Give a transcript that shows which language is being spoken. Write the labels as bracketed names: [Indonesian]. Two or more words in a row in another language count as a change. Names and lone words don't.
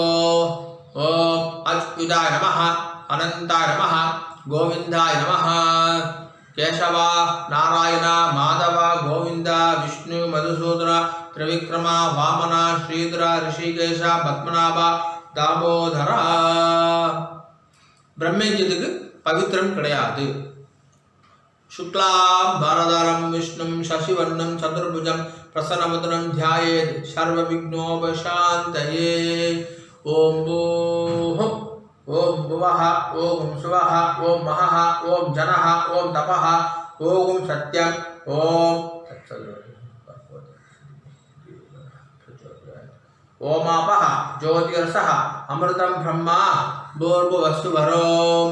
[Sanskrit] ॐ अच्युताय नमः अनन्ताय नमः गोविन्दाय नमः. केशव नारायण माधव गोविन्द विष्णु मधुसूदन त्रिविक्रम वामन श्रीधर हृषीकेश पद्मनाभ दामोदर. [Tamil] பிரம்மயஜ்யத்துக்கு பவித்திரம் கிடையாது. [Sanskrit] शुक्लां भरधरं विष्णुं शशिवर्णं चतुर्भुजं प्रसन्नवदनं ध्यायेत् सर्वविघ्नोपशान्तये. ओम भूः ओम भुवः ओम सुवः ओम महः ओम जनः ओम तपः ओम सत्यं ओम ओमापः ज्योतिरसः अमृतं ब्रह्मा भूर्भुवस्सु वरों.